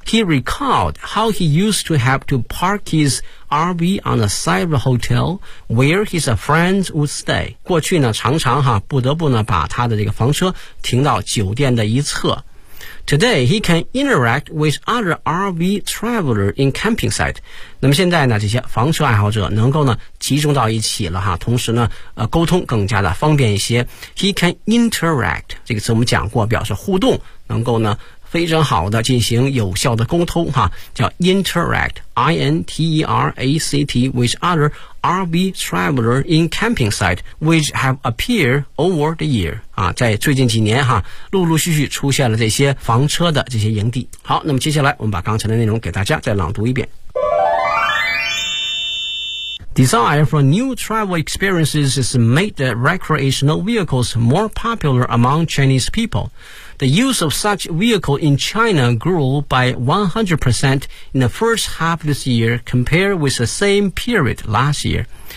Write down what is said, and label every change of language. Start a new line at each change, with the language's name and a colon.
English: He recalled how he used to have to park his RV on the side of the hotel where his friends would stay.
Chinese: 过去呢常常哈不得不呢把他的这个房车停到酒店的一侧。
English: Today, he can interact with other RV travelers in camping site.
Chinese: 那么现在呢，这些房车爱好者能够呢集中到一起了哈，同时呢，沟通更加的方便一些。
English: He can interact
Chinese: 这个词我们讲过，表示互动，能够呢非常好的进行有效的沟通哈，叫
English: interact, I-N-T-E-R-A-C-T with other RV travelers in camping site, which have appeared over the year.
Chinese: 啊，在最近几年哈，陆陆续续出现了这些房车的这些营地。好，那么接下来我们把刚才的内容给大家再朗读一遍。
English: Desire for new travel experiences has made the recreational vehicles more popular among Chinese people. The use of such vehicle in China grew by 100% in the first half this year compared with the same period last year.